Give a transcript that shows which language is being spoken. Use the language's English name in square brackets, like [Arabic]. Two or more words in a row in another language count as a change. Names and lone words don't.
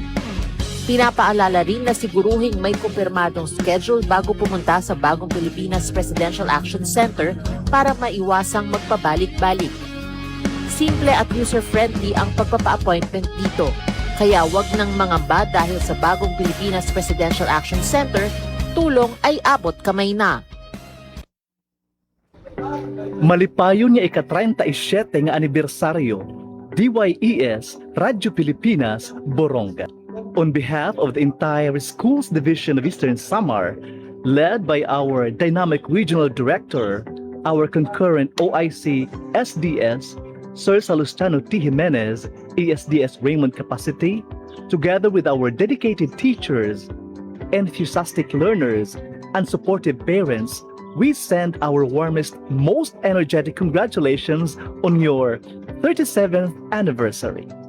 [Filipino] Pinapaalala rin na siguruhing may kumpirmadong schedule bago pumunta sa bagong Pilipinas Presidential Action Center para maiwasang magpabalik-balik. Simple at user-friendly ang pagpapa-appointment dito. Kaya wag nang mangamba dahil sa bagong Pilipinas Presidential Action Center, tulong ay abot kamay na. [Waray] Malipayon niya ika-37 nga anibersaryo, DYES Radyo Pilipinas, Borongan. [English] On behalf of the entire Schools Division of Eastern Samar, led by our dynamic regional director, our concurrent OIC SDS, Sir Salustano T. Jimenez, ESDS Raymond Capacity, together with our dedicated teachers, enthusiastic learners, and supportive parents, we send our warmest, most energetic congratulations on your 37th anniversary.